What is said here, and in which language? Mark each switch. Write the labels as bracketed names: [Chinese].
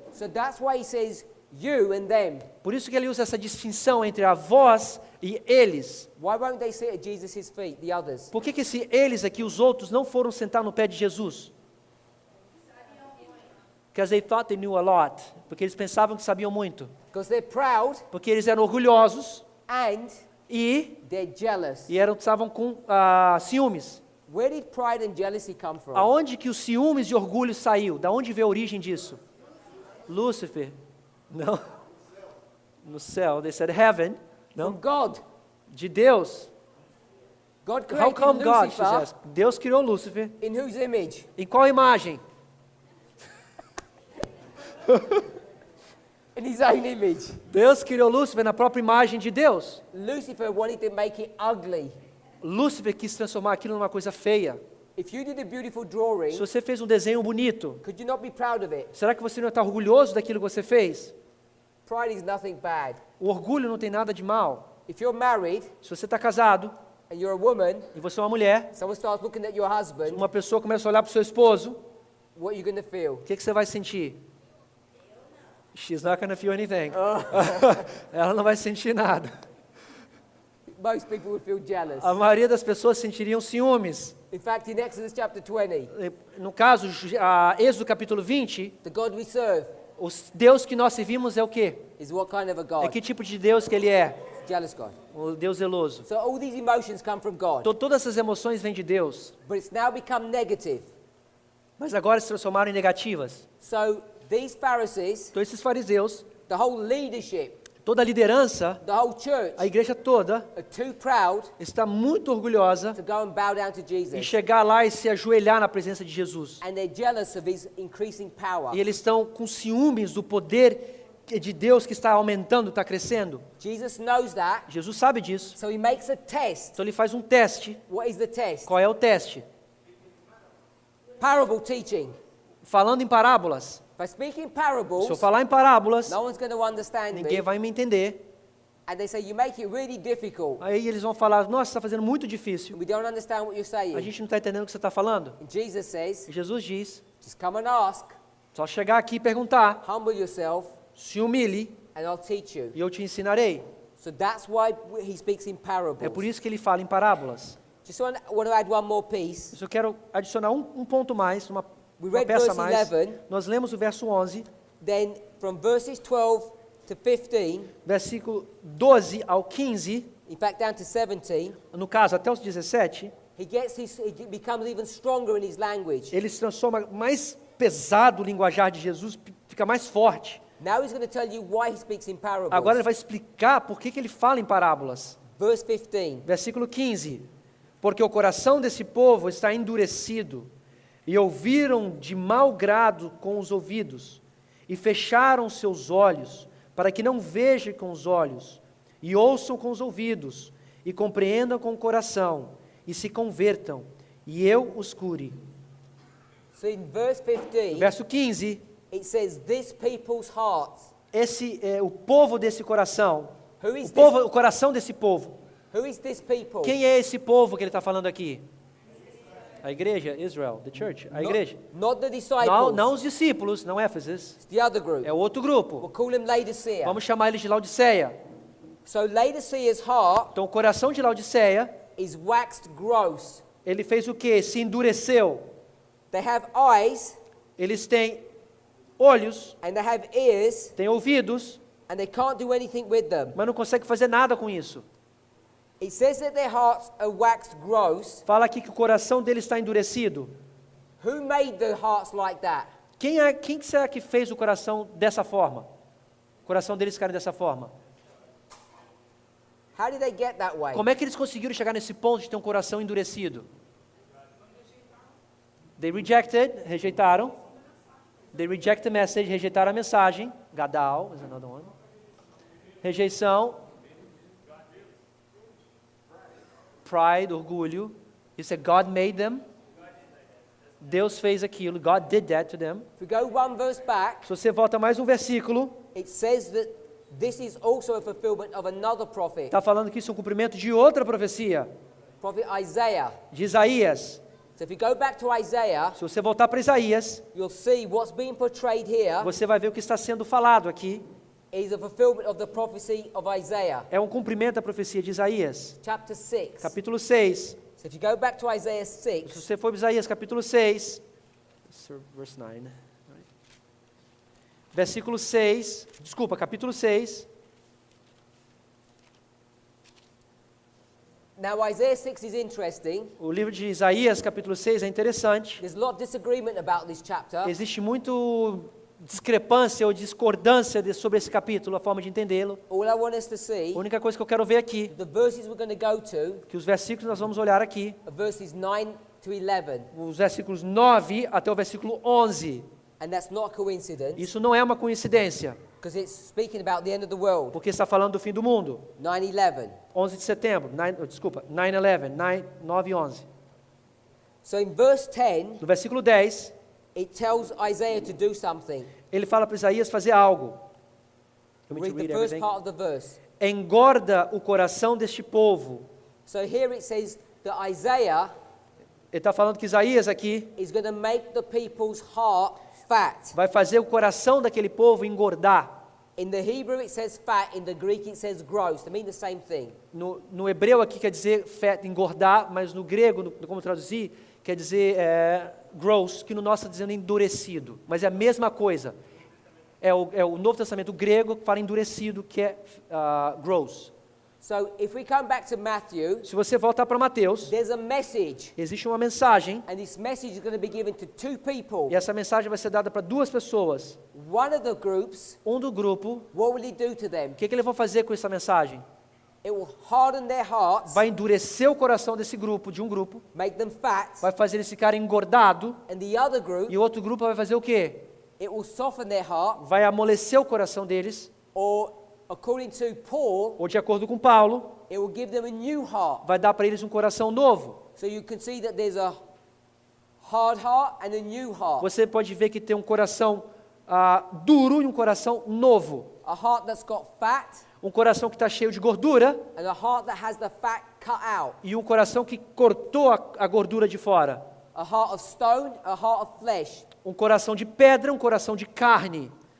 [English] So that's why he says you and them. [Portuguese] Por isso que ele usa essa distinção entre a vós e eles. [English] Why won't they sit at Jesus' feet, the others? [Portuguese] Por que esse eles aqui, os outros, não foram sentar no pé de Jesus? [English] Because they thought they knew a lot. [Portuguese] Porque eles pensavam que sabiam muito. [English] Because they're proud [Portuguese] Porque eles eram orgulhosos [English] and [Portuguese] e [English] they're jealous. [Portuguese] estavam com ciúmes. [English] Where did pride and jealousy come from? [Portuguese] Aonde que os ciúmes e orgulho saiu? Da onde veio a origem disso? Lúcifer. Não. No céu. [English] They said heaven. [Portuguese] Não. [English] From God. [Portuguese] De Deus. [English] God How created come God? She Lucifer [Portuguese] says. Deus criou Lúcifer. [English] in whose image? [Portuguese] Em qual imagem? [English] In his own image. [Portuguese] Deus criou Lúcifer na própria imagem de Deus. [English] Lucifer wanted to make it ugly. [Portuguese] Lúcifer quis transformar aquilo numa coisa feia. [English] If you did a beautiful drawing, [Portuguese] Se você fez um desenho bonito, [English] could you not be proud of it? [Portuguese] será que você não está orgulhoso daquilo que você fez? [English] Pride is nothing bad. [Portuguese] O orgulho não tem nada de mal. [English] If you're married [Portuguese] Se você está casado [English] and you're a woman, [Portuguese] e você é uma mulher, [English] someone starts looking at your husband, [Portuguese] uma pessoa começa a olhar para o seu esposo, [English] what are you going to feel? [Portuguese] o que você vai sentir? [English] She's not gonna feel anything. [Portuguese] Ela não vai sentir nada. [English] Most people would feel jealous. [Portuguese] A maioria das pessoas sentiriam ciúmes. [English] In fact, in Exodus chapter 20, [Portuguese] No caso, Êxodo capítulo 20, [English] the God we serve [Portuguese] o Deus que nós servimos é o quê? [English] is what kind of a [Portuguese] É [English] God? [Portuguese] que tipo de Deus que ele é? [English] Jealous God. [Portuguese] O Deus zeloso. [English] So all these emotions come from God, [Portuguese] Todas essas emoções vêm de Deus, [English] but it's now become negative. [Portuguese] mas agora se transformaram em negativas. [English] So these Pharisees, [Portuguese] Então esses fariseus, [English] the whole leadership, [Portuguese] toda a liderança, [English] the whole church [Portuguese] a igreja toda, [English] are too proud [Portuguese] está muito orgulhosa [English] to go and bow down to [Portuguese] em [English] Jesus. [Portuguese] chegar lá e se ajoelhar na presença de Jesus. [English] And they're jealous of his increasing power. [Portuguese] E eles estão com ciúmes do poder de Deus que está aumentando, está crescendo? [English] Jesus knows that. [Portuguese] Jesus sabe disso. [English] So he makes a test. [Portuguese] Então ele faz um teste. [English] What is the test? [Portuguese] Qual é o teste? [English] Parable teaching. [Portuguese] Falando em parábolas. [English] If I speak in [Portuguese] Se [English] parables, [Portuguese] eu falar em parábolas, [English] no one's going to understand [Portuguese] ninguém [English] me. [Portuguese] vai me entender. [English] And they say, you make it really difficult. [Portuguese] Aí eles vão falar, nossa, você está fazendo muito difícil. [English] We don't understand what you're [Portuguese] A [English] saying. [Portuguese] gente não está entendendo o que você está falando. [English] And Jesus says, [Portuguese] E Jesus diz, [English] just come and ask, [Portuguese] só chegar aqui e perguntar, [English] humble yourself, [Portuguese] se humilhe [English] and I'll teach you. [Portuguese] e eu te ensinarei. [English] So that's why he speaks in parables. [Portuguese] É por isso que ele fala em parábolas. [English] Just want to add one more piece. [Portuguese] Eu quero adicionar um ponto mais, uma [English] We read [Portuguese] peça a [English] verse 11. [Portuguese] Nós lemos o verso 11, [English] Then from verses 12 to 15, [Portuguese] versículo 12 ao 15, [English] in fact down to 17, [Portuguese] no caso até os 17, [English] he becomes even stronger in his language. [Portuguese] ele se transforma mais pesado o linguajar de Jesus, fica mais forte. [English] Now he's going to tell you why he speaks in parables. [Portuguese] Agora ele vai explicar por que ele fala em parábolas. [English] Verse 15. [Portuguese] Versículo 15. Porque o coração desse povo está endurecido, e ouviram de mau grado com os ouvidos, e fecharam seus olhos, para que não vejam com os olhos, e ouçam com os ouvidos, e compreendam com o coração, e se convertam, e eu os cure. [English] So in verse 15, [Portuguese] Verso 15, [English] it says, this people's hearts. [Portuguese] esse é o povo desse coração, [English] Who is [Portuguese] o coração desse povo. [English] Who is this people? [Portuguese] Quem é esse povo que ele está falando aqui? A igreja, Israel, [English] the church, [Portuguese] a igreja. [English] Not the disciples. [Portuguese] Não os discípulos, não Éfeso, [English] It's the other group. [Portuguese] é o outro [English] We'll [Portuguese] grupo. [English] call him Laodicea. [Portuguese] Vamos chamar eles de Laodiceia. [English] So Laodicea's heart [Portuguese] Então o coração de Laodiceia, [English] is waxed gross. [Portuguese] ele fez o quê? Se endureceu. [English] They have eyes [Portuguese] Eles têm olhos, [English] and they have ears [Portuguese] têm ouvidos, [English] and they can't do anything with them. [Portuguese] mas não conseguem fazer nada com isso. [English] It says that their hearts are waxed gross. [Portuguese] Fala aqui que o coração deles está endurecido. [English] Who made the hearts like that? [Portuguese] Quem será que fez o coração dessa forma? O coração deles ficarem dessa forma. [English] How did they get that way? [Portuguese] Como é que eles conseguiram chegar nesse ponto de ter um coração endurecido? [English] They rejected, [Portuguese] rejeitaram. [English] They reject the message, [Portuguese] rejeitaram a mensagem. [English] Gadal is another one. [Portuguese] Rejeição. [English] Pride, [Portuguese] orgulho. Isso é [English] God made them. [Portuguese] Deus fez aquilo. [English] God did that to them. If we go one verse back, [Portuguese] Se você volta mais um versículo, [English] it says that this is also a fulfillment of another prophet, [Portuguese] está falando que isso é um cumprimento de outra profecia, [English] prophet Isaiah. [Portuguese] de Isaías. [English] So if you go back to Isaiah, [Portuguese] Se você voltar para Isaías, [English] you'll see what's being portrayed here [Portuguese] você vai ver o que está sendo falado aqui. [English] is a fulfillment of the prophecy of Isaiah, [Portuguese] É um cumprimento da profecia de Isaías. [English] chapter 6. [Portuguese] Capítulo 6. [English] So if you go back to Isaiah [Portuguese] Se [English] 6, [Portuguese] você for para Isaías capítulo 6, [English] verse 9, [Portuguese] né? Versículo 6, desculpa, capítulo 6. [English] now Isaiah 6 is interesting. [Portuguese] O livro de Isaías capítulo 6 é interessante. [English] There's a lot of disagreement about this chapter. [Portuguese] Existe muito discrepância ou discordância sobre esse capítulo, a forma de entendê-lo. [English] All I want us to see, [Portuguese] A única coisa que eu quero ver aqui, [English] the verses we're going to go to [Portuguese] que os versículos nós vamos olhar aqui, [English] are verses 9 to 11. [Portuguese] os versículos 9 até o versículo 11. [English] And that's not a coincidence, [Portuguese] Isso não é uma coincidência, [English] because it's speaking about the end of the world. [Portuguese] porque está falando do fim do mundo. [English] 9/11. [Portuguese] 11 de setembro, 9/11, 9 e 11. [English] So in verse 10, [Portuguese] No versículo 10, [English] it tells Isaiah to do something. [Portuguese] ele fala para Isaías fazer algo. [English] You want me Read to the read first everything? part of the verse. [Portuguese] Engorda o coração deste povo. [English] So here it says that Isaiah [Portuguese] Ele está falando que Isaías aqui [English] is going to make the people's heart fat. [Portuguese] vai fazer o coração daquele povo engordar. [English] In the Hebrew it says fat, in the Greek it says gross. They mean the same thing. [Portuguese] No hebreu aqui quer dizer fat, engordar, mas no grego, como traduzir, quer dizer gross, que no nosso está dizendo endurecido. Mas é a mesma coisa. É o Novo Testamento grego que fala endurecido, que é gross. [English] So if we come back to Matthew, [Portuguese] Se você voltar para Mateus, [English] there's a message, [Portuguese] existe uma mensagem, [English] and this message is going to be given to two people. [Portuguese] e essa mensagem vai ser dada para duas pessoas. [English] One of the groups, [Portuguese] Um do grupo, [English] what will he do to them? [Portuguese] o que ele vai fazer com essa mensagem? [English] It will harden their hearts, [Portuguese] Vai endurecer o coração desse grupo, de um grupo, [English] make them fat, [Portuguese] vai fazer eles ficarem engordados, [English] and the other group [Portuguese] e o outro grupo vai fazer o quê? [English] it will soften their heart, [Portuguese] vai amolecer o coração deles, [English] or according to Paul, [Portuguese] ou de acordo com Paulo, [English] it will give them a new heart. [Portuguese] vai dar para eles um coração novo. [English] So you can see that there's a hard heart and a new heart. [Portuguese] Você pode ver que tem um coração duro e um coração novo. [English] A heart that's got fat [Portuguese] Um coração que está cheio de gordura [English] and a heart that has the fat cut out. [Portuguese] e um coração que cortou a gordura de fora. [English] A heart of stone, a heart of flesh. [Portuguese] Um coração de pedra, um coração de carne.